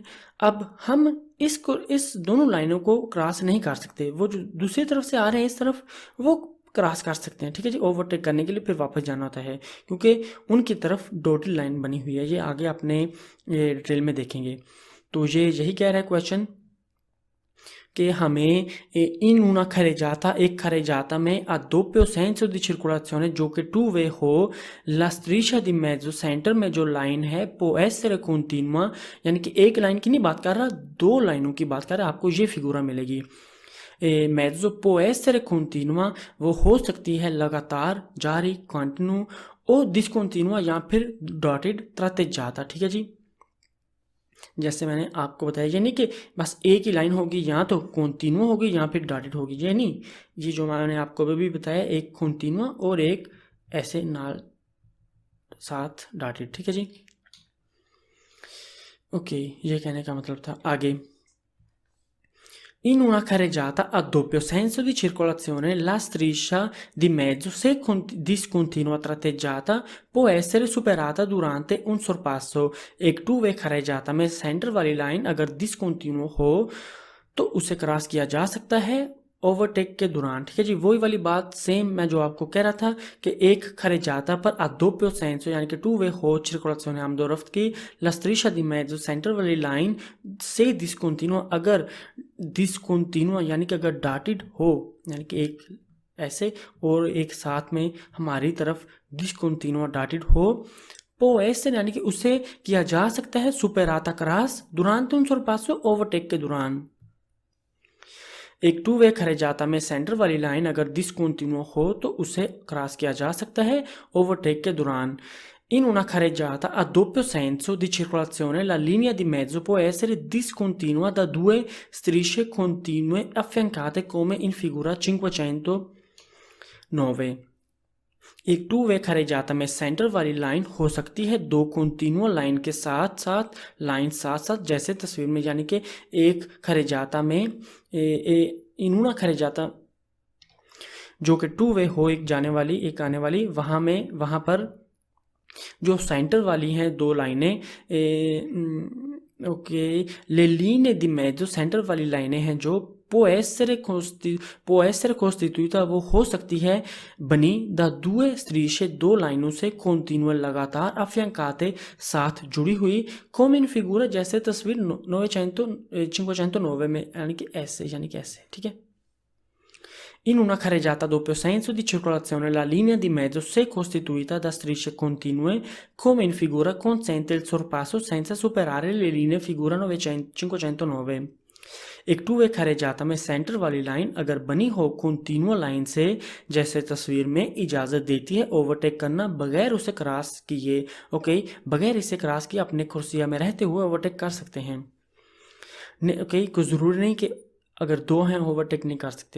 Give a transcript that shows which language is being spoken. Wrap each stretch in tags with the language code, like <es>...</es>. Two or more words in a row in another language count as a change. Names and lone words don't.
<hi>अब हम इस दोनों लाइनों को क्रॉस नहीं कर सकते, वो जो दूसरी तरफ से आ रहे हैं इस तरफ वो क्रॉस कर सकते हैं। ठीक है जी, ओवरटेक करने के लिए फिर वापस जाना होता है क्योंकि उनकी तरफ डॉटेड लाइन बनी हुई है। ये आगे अपने ड्रिल में देखेंगे। तो ये यही कह रहा है क्वेश्चन</hi> <it>che in una carreggiata</it> <hi>में</hi> <it>a doppio senso di circolazione</it> <hi>जो कि</hi> <en>two way</en> <hi>हो,</hi> <it>la striscia di mezzo</it> <hi>सेंटर में जो लाइन है</hi> <it>può essere continua,</it> <hi>यानी कि एक लाइन की नहीं बात कर रहा, दो लाइनों की बात कर रहा। आपको ये फिगूरा मिलेगी।</hi> <it>mezzo può essere continua</it> <hi>वो हो सकती है लगातार, जारी, कंटिन्यू, और डिसकंटिन्यूआ या फिर डॉटेड, tratteggiata। ठीक है जी, जैसे मैंने आपको बताया, ये नहीं कि बस एक ही लाइन होगी, या तो कंटिन्यू होगी या फिर डॉटेड होगी, ये नहीं। ये जो मैंने आपको भी बताया, एक कंटिन्यू और एक ऐसे नाल साथ डॉटेड। ठीक है जी, ओके, ये कहने का मतलब था। आगे,</hi> <it>in una carreggiata a doppio senso di circolazione la striscia di mezzo, se discontinua tratteggiata, può essere superata durante un sorpasso।</it> <hi>एक</hi> <en>two way</en> <hi>carreggiata में सेंटर वाली लाइन अगर डिसकंटिन्यू हो तो उसे क्रॉस किया जा सकता है ओवरटेक के दौरान। ठीक है जी, वही वाली बात सेम मैं जो आपको कह रहा था कि एक carreggiata पर</hi> <it>a doppio senso</it> <hi>यानी कि</hi> <en>two way</en> <hi>हो circolazione हम दो रफ्त की,</hi> <it>la striscia di mezzo</it> <hi>सेंटर वाली लाइन से discontinua अगर डिसकंटिन्यू यानी कि अगर डॉटेड हो, यानी कि एक ऐसे और एक साथ में हमारी तरफ डिसकंटिन्यू डॉटेड हो, तो ऐसे यानी कि उसे किया जा सकता है सुपेराता क्रॉस</hi> <it>durante un sorpasso</it> <hi>ओवरटेक के दौरान। एक</hi> <en>two way</en> <hi>carreggiata में सेंटर वाली लाइन अगर डिसकंटिन्यू हो तो उसे क्रॉस किया जा सकता है ओवरटेक के दौरान।</hi> <it>In una carreggiata a doppio senso di circolazione la linea di mezzo può essere discontinua da due strisce continue affiancate come in figura 509।</it> <hi>एक</hi> <en>two way</en> <hi>carreggiata में सेंटर वाली लाइन हो सकती है दो कंटिन्यू लाइन के साथ साथ जैसे तस्वीर में, यानी कि एक carreggiata में</hi> <it>in una carreggiata</it> <hi>जो कि</hi> <en>two way</en> <hi>हो, एक जाने वाली एक आने वाली, वहाँ पर जो सेंटर वाली हैं दो लाइनें,</hi> <it>ओके, ले linee di mezzo,</it> <hi>सेंटर वाली लाइनें हैं जो</hi> <it>può essere costituita,</it> <hi>वो हो सकती है बनी</hi> <it>da due strisce,</it> <hi>दो लाइनों से continue, लगातार, affiancate, साथ जुड़ी हुई,</hi> <it>come in figura,</it> <hi>जैसे तस्वीर 509 में, यानी कि ऐसे, ठीक है।</hi> <it>In una carreggiata a doppio senso di circolazione la linea di mezzo, se costituita da strisce continue, come in figura, consente il sorpasso senza superare le linee figura 509।</it> <hi>एक टू वे carreggiata में सेंटर वाली लाइन अगर बनी हो कंटिन्यू लाइन से, जैसे तस्वीर में, इजाज़त देती है ओवरटेक करना बगैर उसे क्रॉस किए। ओके, बगैर इसे क्रॉस किए अपने कुर्सिया में रहते हुए ओवरटेक कर सकते हैं। ओके, कुछ ज़रूरी नहीं कि अगर दो हैं ओवरटेक नहीं कर सकते।</hi>